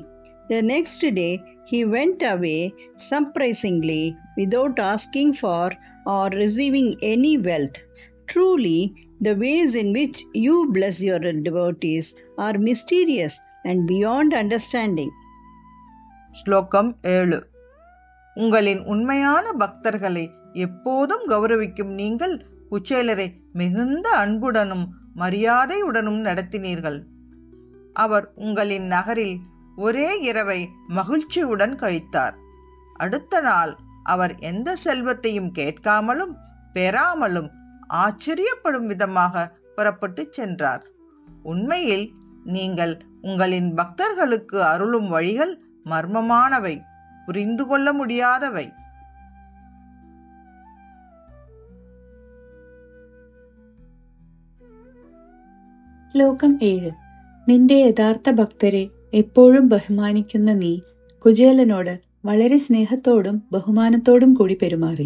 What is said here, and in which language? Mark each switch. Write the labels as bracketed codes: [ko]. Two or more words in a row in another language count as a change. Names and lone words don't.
[en] The next day, he went away surprisingly without asking for or receiving any wealth. Truly, the ways in which you bless your devotees are mysterious and beyond understanding. [ta] ஸ்லோகம் 7. உங்களின் உண்மையான பக்தர்களை எப்போதும் கௌரவிக்கும் நீங்கள் குச்சேலரை மிகுந்த அன்புடனும் மரியாதையுடனும் நடத்தினீர்கள். அவர் உங்களின் நகரில் ஒரே இரவை மகிழ்ச்சியுடன் கழித்தார். அடுத்த நாள் அவர் எந்த செல்வத்தையும் கேட்காமலும் பெறாமலும் ஆச்சரியப்படும் விதமாக புறப்பட்டு சென்றார். உண்மையில் நீங்கள் உங்களின் பக்தர்களுக்கு அருளும் வழிகள் மர்மமானவை, புரிந்து கொள்ள முடியாதவை. [ml] ശ്ലോകം 7. നിന്റെ യഥാർത്ഥ ഭക്തരെ എപ്പോഴും ബഹുമാനിക്കുന്ന നീ കുചേലനോട് വളരെ സ്നേഹത്തോടും ബഹുമാനത്തോടും കൂടി പെരുമാറി.